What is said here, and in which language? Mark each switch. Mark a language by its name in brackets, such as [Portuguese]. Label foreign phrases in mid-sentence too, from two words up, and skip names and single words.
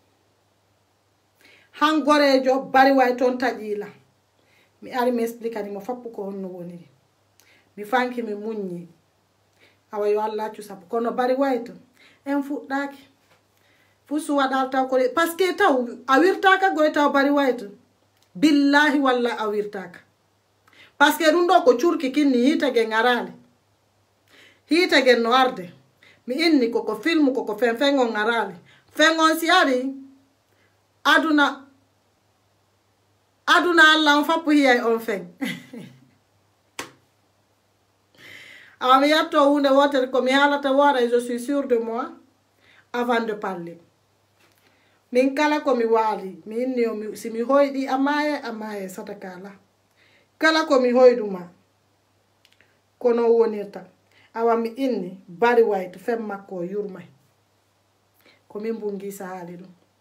[Fula] han gorejo Bari White toon taƴila mi ari mi explicanimo fappu ko honno woniri mi fanki mi muññi awa yo Allah accu sabu kono Barry White en fuɗɗaki fu suwaɗal taw ko [French] parce que [Fula] taw a wirtaka goye taw Barry White billahi walla a wirtaka [French] parce que [Fula] ɗum ɗo ko curki kinni hitage ngarali hitage no arde mi inni koko film koko fenfengo ngarali fengon si ari aduna Allah on fappu hiyay on fen awa mi yatto hunde wotere ko mi halata wora [French] et je suis sûre de moi avant de parler [Fula] min kala ko mi waali mi inni si mi hoyɗi amaye sadakala kala ko mi hoyduma kono wonirta awa mi inni Barry White fem makko yurmay ko min bungi sa haali ɗum